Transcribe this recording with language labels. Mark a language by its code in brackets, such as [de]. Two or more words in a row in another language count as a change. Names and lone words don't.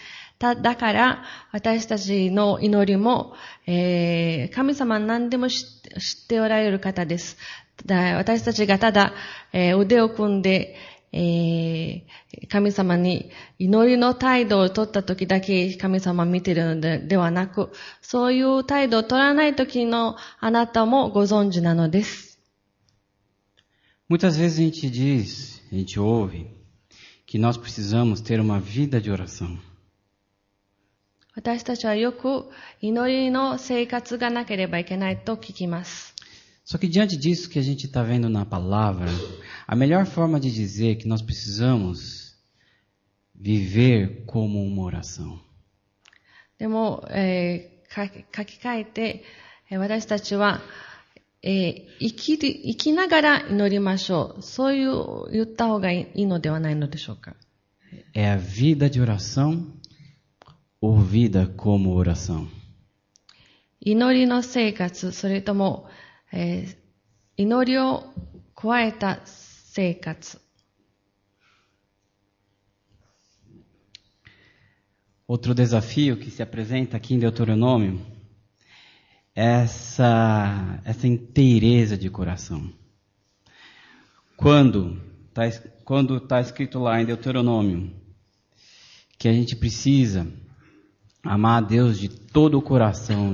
[ja] だから、私たちの祈りも、神様は何でも知っておられる方です。私たちがただ、腕を組んで、神様に祈りの態度を取った時だけ神様を見ているのではなく、そういう態度を取らない時のあなたもご存知なのです。 [pt] Muitas vezes a gente ouve que nós precisamos ter uma vida de oração. [ja] 私たちはよく祈りの生活がなければいけないと聞きます。 [pt] Só que diante disso que a gente está vendo na palavra, a melhor forma de dizer que nós precisamos viver como uma oração. [ja] でも、書き換えて、私たちは、生きながら祈りましょう。そう言った方がいいのではないのでしょうか。 [pt] É a vida de oração ou vida como oração? [ja] 祈りの生活、それとも、祈りを加えた生活。 [pt] Outro desafio que se apresenta aqui em Deuteronômio é essa inteireza de coração. Quando está escrito lá em Deuteronômio que a gente precisa amar a Deus de todo o coração,